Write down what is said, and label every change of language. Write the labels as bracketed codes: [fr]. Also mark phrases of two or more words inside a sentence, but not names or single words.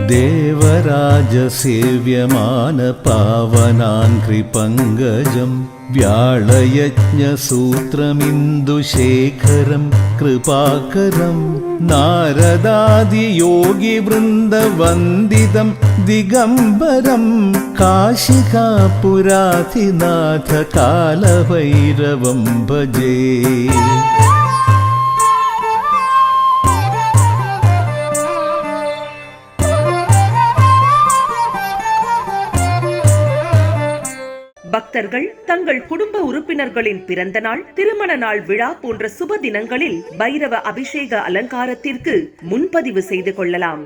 [sa] देवराजसेव्यमान पावनाङ्घ्रिपङ्कजं व्याळयज्ञसूत्रमिन्दुशेखरं कृपाकरं नारदादियोगिवृन्दवन्दितं दिगम्बरं काशिकापुराधिनाथ कालभैरवं भजे। [ta] பக்தர்கள் தங்கள் குடும்ப உறுப்பினர்களின் பிறந்த நாள், திருமண நாள் விழா போன்ற சுப தினங்களில் பைரவ அபிஷேக அலங்காரத்திற்கு முன்பதிவு செய்து கொள்ளலாம்.